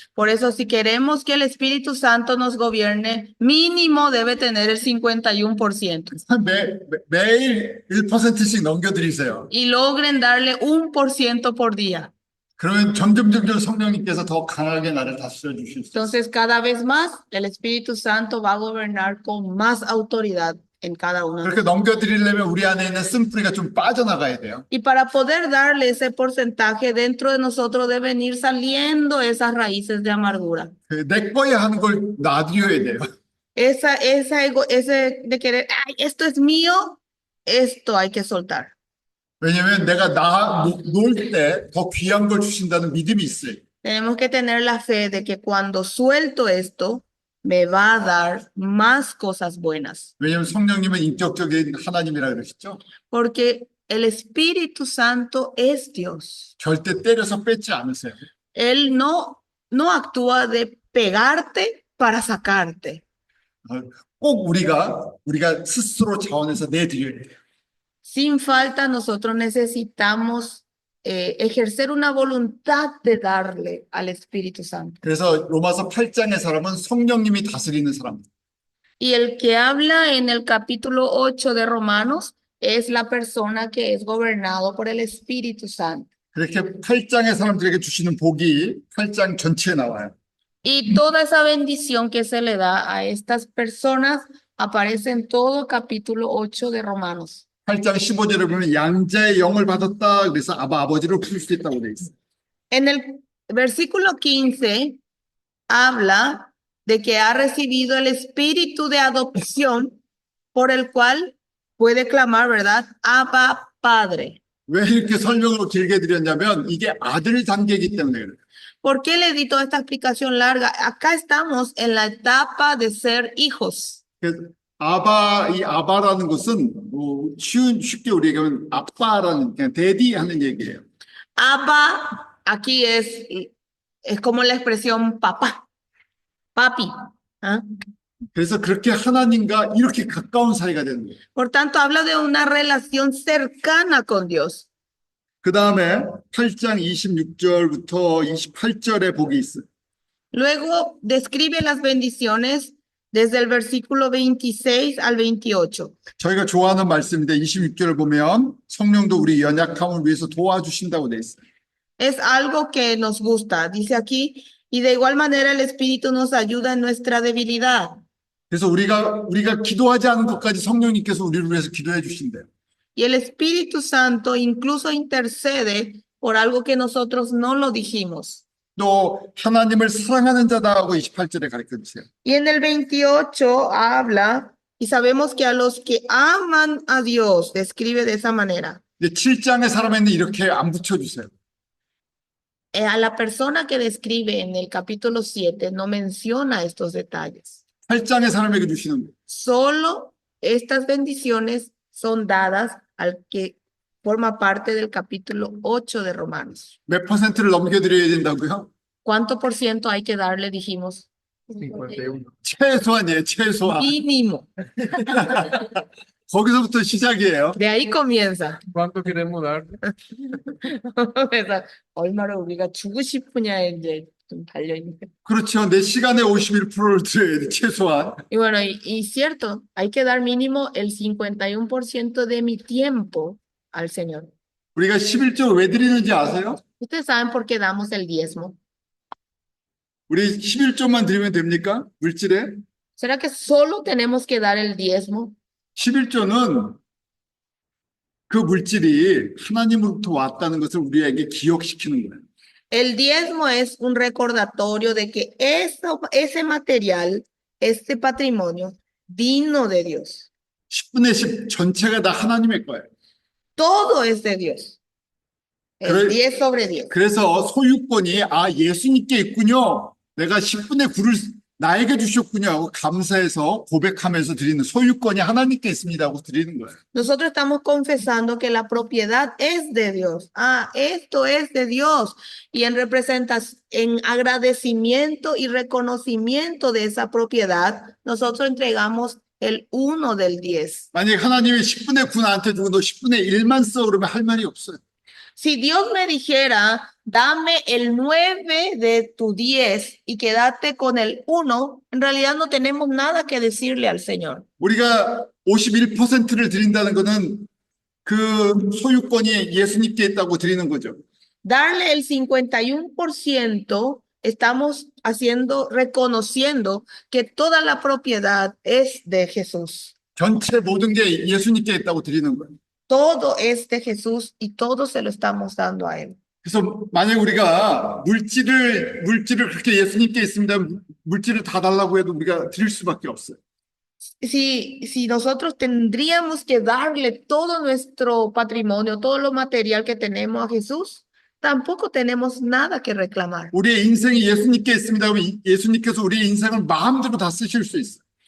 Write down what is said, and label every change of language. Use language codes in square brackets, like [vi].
[es] Por eso, si queremos que el Espíritu Santo nos gobierne, mínimo debe tener el 51%. [ko] 매일 1%씩 넘겨드리세요. [es] Y logren darle 1% por día. [ko] 그러면 점점 성령님께서 더 강하게 나를 다스려 주실 수 있어요. [es] Entonces, cada vez más, el Espíritu Santo va a gobernar con más autoridad en cada uno de [ko] 그렇게 [es] nosotros. [ko] 넘겨드리려면 우리 안에 있는 쓴뿌리가 좀 빠져나가야 돼요. [es] Y para poder darle ese porcentaje dentro de nosotros deben ir saliendo esas raíces de amargura. [ko] 내 거야 하는 걸 놔드려야 돼요. [es] Ese de querer, ay, esto es mío, esto hay que soltar. [ko] 왜냐면 내가 놓을 때 더 귀한 걸 주신다는 믿음이 있어요. [es] Tenemos que tener la fe de que cuando suelto esto, me va a dar más cosas buenas. [ko] 왜냐면 성령님은 인격적인 하나님이라 그러셨죠. [es] Porque el Espíritu Santo es Dios. [ko] 절대 때려서 뺏지 않으세요. [es] Él no actúa de pegarte para sacarte. [ko] 꼭 우리가 스스로 자원해서 내드려야 돼요. [es] Sin falta, nosotros necesitamos ejercer una voluntad de darle al Espíritu Santo. [ko] 그래서 로마서 8장의 사람은 성령님이 다스리는 사람. [es] Y el que habla en el capítulo 8 de Romanos es la persona que es gobernado por el Espíritu Santo. [ko] 그렇게 8장의 사람들에게 주시는 복이 8장 전체에 나와요. [es] Y toda esa bendición que se le da a estas personas aparece en todo capítulo 8 de Romanos. [ko] 8장 15절에 보면 양자의 영을 받았다. 그래서 아버지를 부를 수 있다고 돼 있어요. [es] En el versículo 15 habla de que ha recibido el espíritu de adopción por el cual puede clamar, ¿verdad? Abba, Padre. [ko] 왜 이렇게 설명으로 길게 드렸냐면 이게 아들 단계이기 때문에 그래요. [es] ¿Por qué le di toda esta explicación larga? Acá estamos en la etapa de ser hijos. [ko] 그래서 이 아바라는 것은 쉽게 우리가 하면 아빠라는 그냥 데디 하는 얘기예요. [es] Abba, aquí es como la expresión papá, papi. ¿Ah? [ko] 그래서 그렇게 하나님과 이렇게 가까운 사이가 되는 거예요. [es] Por tanto, habla de una relación cercana con Dios. [ko] 그 다음에 8장 26절부터 28절에 복이 있어요. [es] Luego describe las bendiciones desde el versículo 26 al 28. [ko] 저희가 좋아하는 말씀인데 26절을 보면 성령도 우리 연약함을 위해서 도와주신다고 돼 있어요. [es] Es algo que nos gusta, dice aquí, y de igual manera el Espíritu nos ayuda en nuestra debilidad. [ko] 그래서 우리가 기도하지 않은 것까지 성령님께서 우리를 위해서 기도해 주신대요. [es] Y el Espíritu Santo incluso intercede por algo que nosotros no lo dijimos. [ko] 또 하나님을 사랑하는 자다고 28절에 가르쳐 주세요. [es] Y en el 28 habla, y sabemos que a los que aman a Dios, describe de esa manera. [ko] 근데 7장의 사람에는 이렇게 안 붙여주세요. [es] A la persona que describe en el capítulo 7 no menciona estos detalles. [ko] 8장의 사람에게 주시는 거예요. [es] Solo estas bendiciones son dadas al que forma parte del capítulo 8 de Romanos. [ko] 몇 퍼센트를 넘겨드려야 된다고요? [es] ¿Cuánto por ciento hay que darle, dijimos? 51. [ko] 최소한이에요, 최소한. [es] Mínimo. [ko] 거기서부터 시작이에요. [es] De ahí comienza. ¿Cuánto queremos dar? [ko] 그래서 얼마를 우리가 주고 싶으냐 이제 좀 달려있는. 그렇죠. 내 시간의 51%를 드려야 돼, 최소한. [es] Y bueno, y cierto, hay que dar mínimo el 51% de mi tiempo al Señor. [ko] 우리가 11조 왜 드리는지 아세요? [es] Ustedes saben por qué damos el diezmo. [ko] 우리 11조만 드리면 됩니까? 물질에? [es] ¿Será que solo tenemos que dar el diezmo? [ko] 11조는 그 물질이 하나님으로부터 왔다는 것을 우리에게 기억시키는 거예요. [es] El diezmo es un recordatorio de que ese material, este patrimonio, vino de Dios. [ko] 10분의 10 전체가 다 하나님의 거예요. [es] Todo es de Dios. El Pero- 10 sobre 10. [ko] 그래서 소유권이 예수님께 있군요. 내가 10분의 9를 나에게 주셨군요 하고 감사해서 고백하면서 드리는 소유권이 하나님께 있습니다 하고 드리는 거예요. [es] Nosotros estamos confesando que la propiedad es de Dios. Esto es de Dios. Y en en agradecimiento y reconocimiento de esa propiedad, nosotros entregamos el 1 del 10. [ko] 만약에 하나님이 10분의 9 나한테 주고 너 10분의 1만 써 그러면 할 말이 없어요. [es] Si Dios me dijera, dame el 9 de tu 10 y quédate con el 1, en realidad no tenemos nada que decirle al Señor. [ko] 우리가 51%를 드린다는 것은 그 소유권이 예수님께 있다고 드리는 거죠. [es] Darle el 51%, estamos reconociendo que toda la propiedad es de Jesús. [ko] 전체 모든 게 예수님께 있다고 드리는 거예요. [es] Todo es de Jesús y todo se lo estamos dando a Él. [ko] 그래서 만약 우리가 물질을 그렇게 예수님께 있습니다. 물질을 다 달라고 해도 우리가 드릴 수밖에 없어요. [es] Si nosotros tendríamos que darle todo nuestro patrimonio, todo lo material que tenemos a Jesús, tampoco tenemos nada que reclamar. [ko] 우리의 인생이 예수님께 있습니다. 그러면 예수님께서 우리의 인생을 마음대로 다 쓰실 수 있어요.